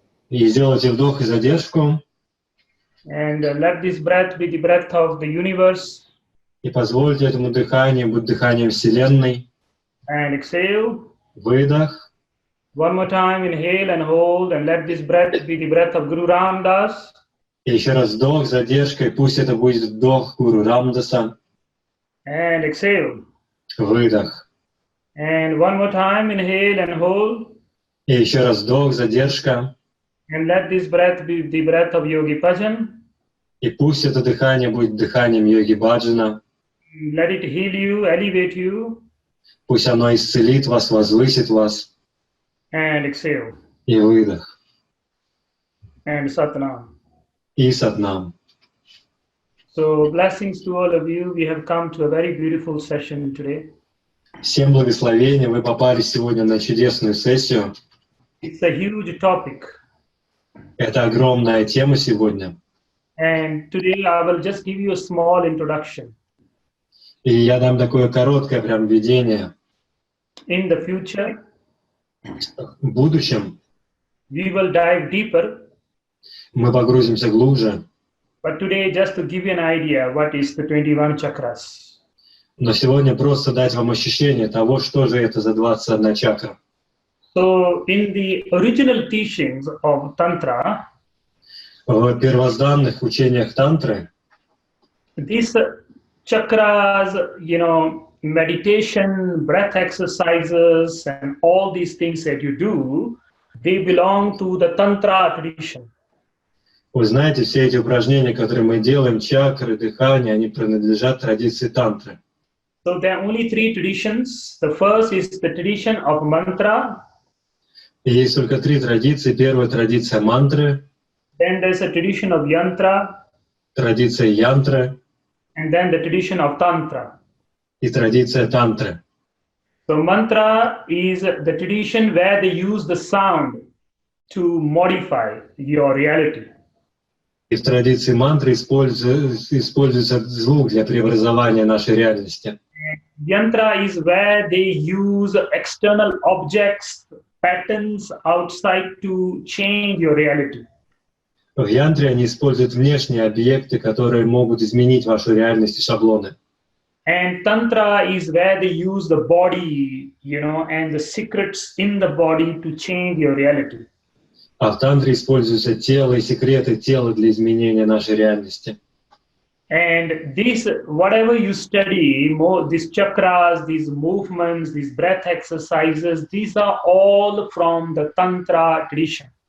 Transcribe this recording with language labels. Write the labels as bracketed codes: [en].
[ru] И сделайте вдох и задержку. [en] And let this breath be the breath of the universe. [ru] И позвольте этому дыханию быть дыханием Вселенной. [en] And exhale. [ru] Выдох. [en] One more time, inhale and hold, and let this breath be the breath of Guru Ramdas. [ru] И еще раз вдох, задержка, и пусть это будет вдох Гуру Рамдаса. [en] And exhale. [ru] Выдох. [en] And one more time, inhale and hold. [ru] И еще раз вдох, задержка. [en] And let this breath be the breath of Yogi Bhajan. [ru] И пусть это дыхание будет дыханием йоги баджана. [en] Let it heal you, elevate you. [ru] Пусть оно исцелит вас, возвысит вас. [en] And exhale. [ru] И выдох. [en] And Satnam. [ru] И сатнам. [en] So blessings to all of you. We have come to a very beautiful session today. [ru] Всем благословения. Вы попали сегодня на чудесную сессию. [en] It's a huge topic. [ru] Это огромная тема сегодня. [en] And today I will just give you a small introduction. [ru] И я дам такое короткое прям введение. [en] In the future, [ru] В будущем [en] we will dive deeper. [ru] мы погрузимся глубже. [en] But today, just to give you an idea, what is the 21 chakras? [ru] Но сегодня просто дать вам ощущение того, что же это за 21 чакра. [en] So, in the original teachings of Tantra, [ru] В первозданных учениях тантры [en] these chakras, meditation, breath exercises, and all these things that you do, they belong to the Tantra tradition. [ru] Вы знаете, все эти упражнения, которые мы делаем, чакры, дыхание, они принадлежат традиции тантры. [en] So there are only three traditions. The first is the tradition of mantra. [ru] И есть только три традиции. Первая традиция мантры, [en] Then there's a tradition of yantra, [ru] традиция янтры [en] and then the tradition of tantra. [ru] и традиция тантры. [en] So mantra is the tradition where they use the sound to modify your reality. [ru] И в традиции мантры используется звук для преобразования нашей реальности. [en] Yantra is where they use external objects, patterns outside to change your reality. [ru] В янтре они используют внешние объекты, которые могут изменить вашу реальность и шаблоны. [en] And tantra is where they use the body, and the secrets in the body to change your reality. [ru] А в тантре используются тело и секреты тела для изменения нашей реальности. [en] And this, whatever you study, these chakras, these movements, these breath exercises, these are all from the Tantra tradition.